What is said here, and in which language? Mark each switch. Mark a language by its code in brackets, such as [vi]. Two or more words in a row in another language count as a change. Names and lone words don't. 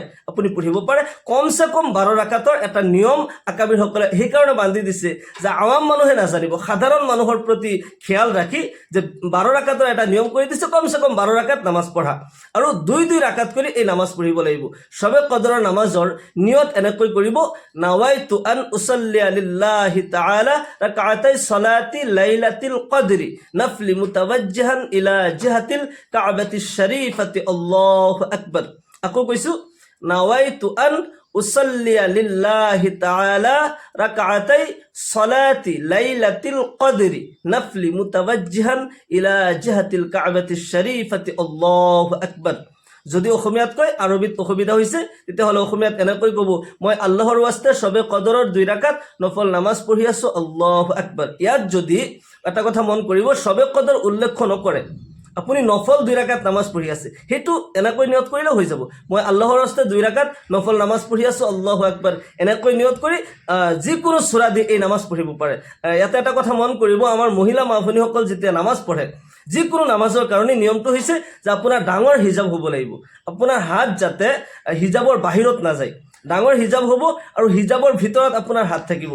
[as] আপুনি পঢ়িব পাৰে কমসে কম 12 ৰাকাতৰ এটা নিয়ম আকাবিৰ সকলে সেই কাৰণে বান্ধি দিছে যে আৱাম মানুহে নাজানিব সাধাৰণ মানুহৰ প্ৰতি খেয়াল ৰাখি যে 12 ৰাকাতৰ এটা নিয়ম কৰি দিছে কমসে কম 12 ৰাকাত নামাজ পঢ়া আৰু 2 ৰাকাত কৰি এই নামাজ পঢ়িব লাগিব সবে কদৰৰ নামাজৰ নিয়ত এনেকৈ কৰিব [ar] نويت أن أصلي لله تعالى ركعتي صلاة ليلة القدر نفلا متوجها إلى جهة الكعبة الشريفة الله أكبر [as] আকৌ কৈছো [ar] نويت أن أصلي لله تعالى ركعتي صلاة ليلة القدر نفلا متوجها إلى جهة الكعبة الشريفة الله أكبر [as] যদি অসমীয়াত কয় আৰবিত অসুবিধা হৈছে তেতিয়াহ'লে অসমীয়াত এনেকৈ ক'ব মই আল্লাহৰ ওয়াস্তে সবে কদৰৰ 2 ৰাকাত নফল নামাজ পঢ়ি আছো [ar] الله أكبر [as] ইয়াত যদি এটা কথা মন কৰিব সবে কদৰ উল্লেখ নকৰে আপুনি নফল 2 ৰাকাত নামাজ পঢ়ি আছে হেতু এনেকৈ নিয়ত কৰিলে হৈ যাব মই আল্লাহৰ ওয়াস্তে 2 ৰাকাত নফল নামাজ পঢ়ি আছো [ar] الله أكبر [as] এনেকৈ নিয়ত কৰি যিকোনো সূৰা দি এই নামাজ পঢ়িব পাৰে ইয়াতে এটা কথা মন কৰিব আমাৰ মহিলা মাফুনিসকল যেতিয়া নামাজ পঢ়ে যিকোনো নামাজৰ কাৰণে নিয়মটো হৈছে যে আপোনাৰ ডাঙৰ হিজাব হ'ব লাগিব আপোনাৰ হাত যাতে হিজাবৰ বাহিৰত না যায় ডাঙৰ হিজাব হ'ব আৰু হিজাবৰ ভিতৰত আপোনাৰ হাত থাকিব।